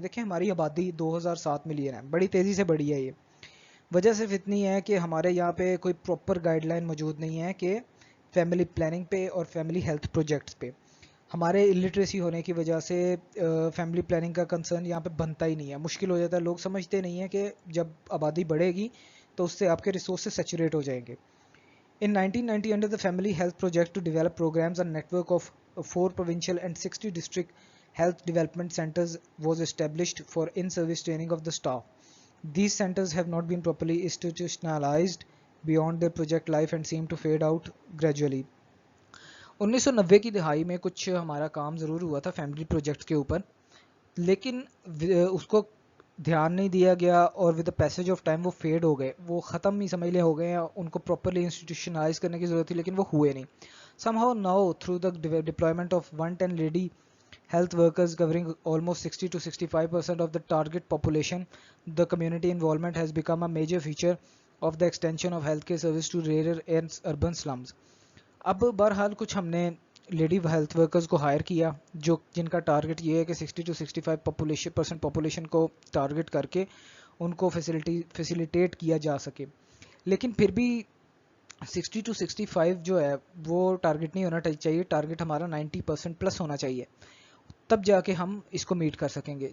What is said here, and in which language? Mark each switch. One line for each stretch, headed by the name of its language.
Urdu: دیکھیں ہماری آبادی 2007 ملین ہے, بڑی تیزی سے بڑھی ہے. یہ وجہ صرف اتنی ہے کہ ہمارے یہاں پہ کوئی پراپر گائیڈ لائن موجود نہیں ہے کہ فیملی پلاننگ پہ اور فیملی ہیلتھ پروجیکٹس پہ. ہمارے الٹریسی ہونے کی وجہ سے فیملی پلاننگ کا کنسرن یہاں پہ بنتا ہی نہیں ہے, مشکل ہو جاتا ہے. لوگ سمجھتے نہیں ہیں کہ جب آبادی بڑھے گی تو اس سے آپ کے ریسورسز سیچوریٹ ہو جائیں گے.
English: In 1990, under the Family Health Project to develop programs, a network of 4 provincial and 60 district health development centers was established for in-service training of the staff. These centers have not been properly institutionalized beyond their project life and seem to fade out gradually.
Urdu: 1990 کی دہائی میں کچھ ہمارا کام ضرور ہوا تھا family project کے اوپر, لیکن اس کو دھیان نہیں دیا گیا اور
English: with the passage of time
Urdu: وہ فیڈ ہو گئے, وہ ختم ہی سمجھ لے ہو گئے ہیں. ان کو پراپرلی انسٹیٹیوشنلائز کرنے کی ضرورت تھی لیکن وہ ہوئے نہیں.
English: somehow now through the deployment of 110 lady health workers covering almost 60 to 65% of the target population, the community involvement has become a major feature of the extension of healthcare service to rural and urban slums.
Urdu: اب بہرحال کچھ ہم نے lady health workers کو higher کیا جو جن کا ٹارگٹ یہ ہے کہ 60 to 65% پاپولیشن کو ٹارگٹ کر کے ان کو فیسیلیٹیٹ کیا جا سکے. لیکن پھر بھی 60 to 65 جو ہے وہ ٹارگٹ نہیں ہونا چاہیے, ٹارگٹ ہمارا 90% پلس ہونا چاہیے, تب جا کے ہم اس کو میٹ کر سکیں گے.